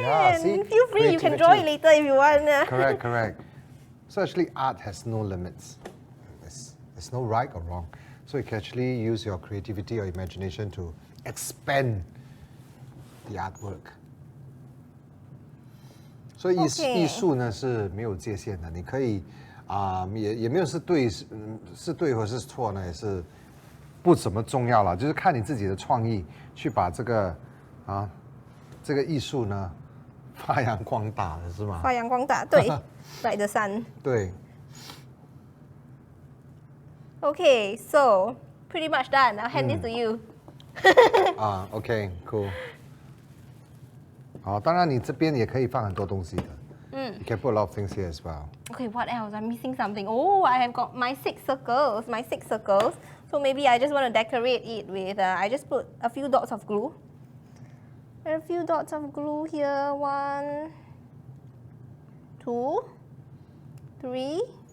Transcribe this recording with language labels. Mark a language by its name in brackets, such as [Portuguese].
[English] Yeah, see? Feel free, you can draw it later if you want. Correct, correct. So actually art has no limits. There's no right or wrong. So you can actually use your creativity or imagination to expand the artwork. [Chinese] 所以艺术呢是没有界限的，你可以也没有是对或是错呢，也是不怎么重要了，就是看你自己的创意去把这个这个艺术呢发扬光大的是吗？发扬光大，对， [English] like the sun。 [Chinese] 对。 [English] Okay, so pretty much done. I'll hand this to you. OK, cool. [Chinese] 好，当然你这边也可以放很多东西的。 [English] You can put a lot of things here as well. Okay, what else? I'm missing something. Oh, I have got my 6 circles. So maybe I just want to decorate it with, I just put a few dots of glue. There are a few dots of glue here. 1, 2, 3.